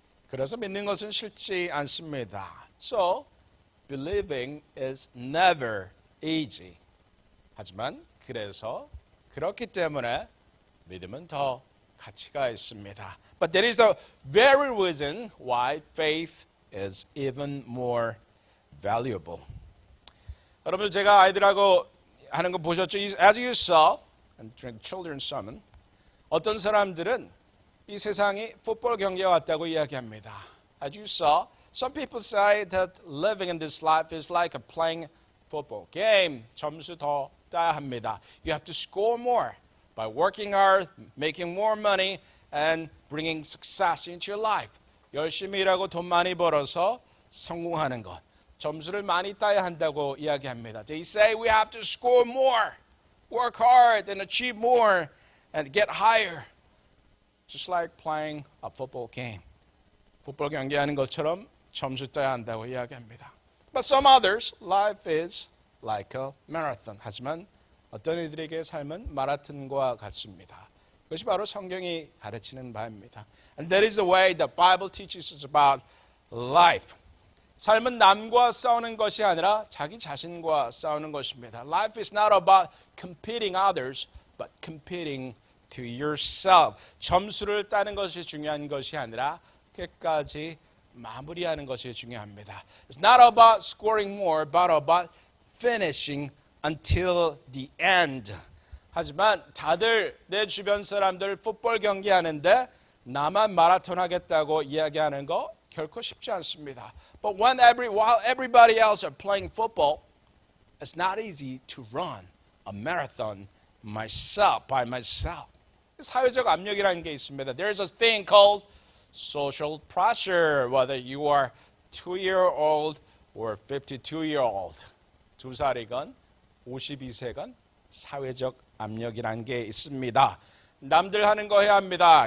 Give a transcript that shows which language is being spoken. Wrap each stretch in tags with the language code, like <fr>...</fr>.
<ko>그래서 믿는 것은 쉽지 않습니다.</ko> <en>So, believing is never easy.</en> <ko>하지만 그렇기 때문에 믿음은 더 가치가 있습니다.</ko> <en>But that is the very reason why faith is even more valuable.</en> <ko>여러분 제가 아이들하고 하는 거 보셨죠?</ko> <en>As you saw during the children's sermon,</en> <ko>어떤 사람들은 이 세상이 풋볼 경기와 같다고 이야기합니다.</ko> <en>As you saw, some people say that living in this life is like a playing football game.</en> <ko>점수 더 따야 합니다.</ko> <en>You have to score more by working hard, making more money, and bringing success into your life.</en> <ko>열심히 일하고 돈 많이 벌어서 성공하는 것. 점수를 많이 따야 한다고 이야기합니다.</ko> <en>They say we have to score more, work hard and achieve more and get higher. Just like playing a football game.</en> <ko>풋볼 경기하는 것처럼 점수 따야 한다고 이야기합니다.</ko> <en>But some others, life is like a marathon.</en> <ko>하지만 어떤 이들에게 삶은 마라톤과 같습니다. 그것이 바로 성경이 가르치는 바입니다.</ko> <en>And that is the way the Bible teaches us about life.</en> <ko>삶은 남과 싸우는 것이 아니라 자기 자신과 싸우는 것입니다.</ko> <en>Life is not about competing others, but competing to yourself.</en> <ko>점수를 따는 것이 중요한 것이 아니라 끝까지 마무리하는 것이 중요합니다.</ko> <en>It's not about scoring more, but about finishing until the end.</en> <ko>하지만 다들 내 주변 사람들 풋볼 경기 하는데 나만 마라톤 하겠다고 이야기하는 거 결코 쉽지 않습니다.</ko> <en>But while everybody else are playing football, it's not easy to run a marathon by myself.</en> <ko>사회적 압력이라는 게 있습니다.</ko> <en>There's a thing called social pressure, whether you are 2-year-old or 52-year-old.</en> <ko>2살이건 52세건 사회적 압력이라는 게 있습니다. 남들 하는 거 해야 합니다.</ko>